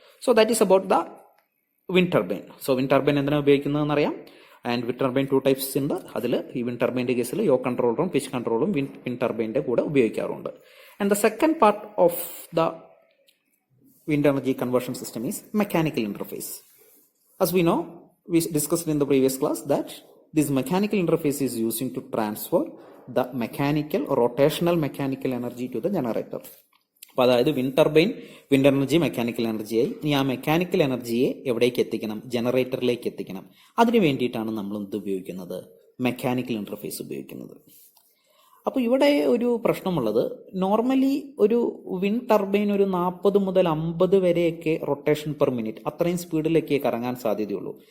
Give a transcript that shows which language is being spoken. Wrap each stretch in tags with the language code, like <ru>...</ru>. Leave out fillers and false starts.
<en>So that is about the wind turbine. So wind turbine</en> <ml>എന്തിനാണ് ഉപയോഗിക്കുന്നതെന്ന് അറിയാം. And wind turbine 2 types ഉണ്ട്. അതിൽ ഈ വിൻഡ് ടർബൈൻ്റെ കേസിൽ യോ കൺട്രോളറും പിച്ച് കൺട്രോളും വിൻഡ് ടർബൈൻ്റെ കൂടെ ഉപയോഗിക്കാറുണ്ട്.</ml> <en>And the second part of the wind energy conversion system is mechanical interface. As we know, we discussed in the previous class that this mechanical interface is using to transfer the mechanical rotational mechanical energy to the generator.</en> <ml>അപ്പോൾ അതായത് wind turbine wind energy mechanical എനർജിയായി ഇനി ആ mechanical എനർജിയെ എവിടേക്ക് എത്തിക്കണം, ജനറേറ്ററിലേക്ക് എത്തിക്കണം. അതിന് വേണ്ടിയിട്ടാണ് നമ്മൾ എന്ത് ഉപയോഗിക്കുന്നത്, മെക്കാനിക്കൽ ഇന്റർഫേസ് ഉപയോഗിക്കുന്നത്. അപ്പോൾ ഇവിടെ ഒരു പ്രശ്നമുള്ളത്, നോർമലി ഒരു വിൻഡ് ടർബൈൻ ഒരു 40 മുതൽ 50 വരെയൊക്കെ റൊട്ടേഷൻ പെർ മിനിറ്റ് അത്രയും സ്പീഡിലൊക്കെ കറങ്ങാൻ സാധ്യതയുള്ളൂ.</ml>